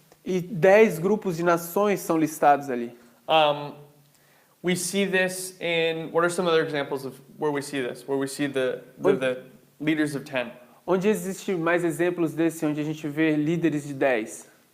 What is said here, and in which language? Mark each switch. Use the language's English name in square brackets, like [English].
[Portuguese] E 10 grupos de nações são listados ali. [English] We see this in, what are some other examples of where we see this? Where we see the leaders of 10? [Portuguese] Onde existem mais exemplos desse, onde a gente vê líderes de 10?